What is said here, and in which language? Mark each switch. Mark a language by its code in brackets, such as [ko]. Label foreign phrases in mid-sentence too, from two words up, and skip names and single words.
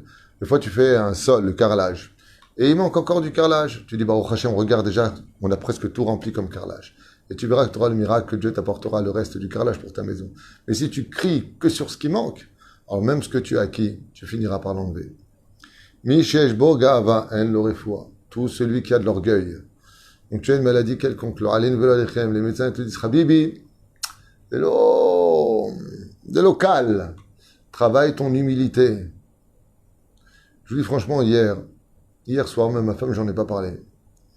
[fr] Des fois, tu fais un sol, le carrelage. Et il manque encore du carrelage. Tu dis, bah, au Hachem, regarde déjà, on a presque tout rempli comme carrelage. Et tu verras que tu auras le miracle, que Dieu t'apportera le reste du carrelage pour ta maison. Mais si tu cries que sur ce qui manque, alors même ce que tu as acquis, tu finiras par l'enlever. [he] מי שיש בו גאווה אין לו רפואה. [fr] Tout celui qui a de l'orgueil. Donc tu as une maladie quelconque. Les médecins te disent, Habibi, de l'eau calme. Travaille ton humilité. Je vous dis franchement, hier soir, même ma femme, j'en ai pas parlé.